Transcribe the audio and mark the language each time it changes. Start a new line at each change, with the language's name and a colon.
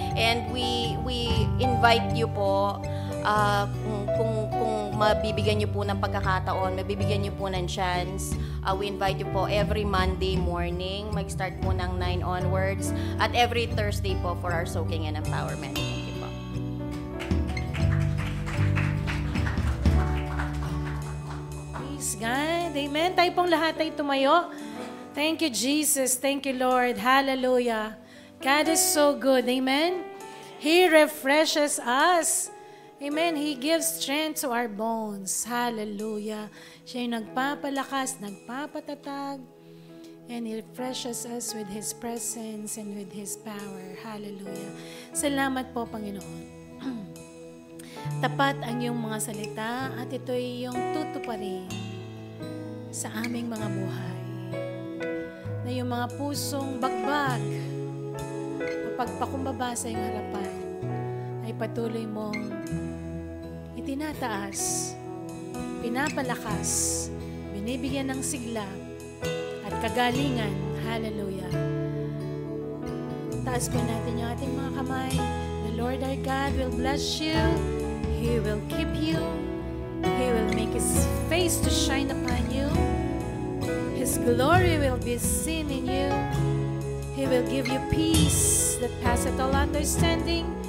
English: And we invite you
Filipino: po kung mabibigyan niyo po ng pagkakataon, mabibigyan niyo po ng chance.
English: We invite you po every Monday morning, mag-start po ng 9 onwards, at every Thursday po for our soaking and empowerment. Thank you po. Praise God. Amen.
Filipino: Tayo pong lahat ay tumayo.
English: Thank you, Jesus. Thank you, Lord. Hallelujah. God is so good. Amen. He refreshes us. Amen. He gives strength to our bones. Hallelujah.
Filipino: Siya yung nagpapalakas, nagpapatatag,
English: and He refreshes us with His presence and with His power.
Filipino: Hallelujah. Salamat po, Panginoon. Tapat ang iyong mga salita at ito'y iyong tutuparin sa aming mga buhay. Na yung mga pusong bagbag, mapagpakumbaba sa iyong harapan, ay patuloy mong itinataas, pinapalakas, binibigyan ng sigla at kagalingan. Hallelujah. Taas po natin yung ating mga kamay.
English: The Lord our God will bless you. He will keep you. He will make His face to shine upon you. His glory will be seen in you. He will give you peace that passeth all understanding.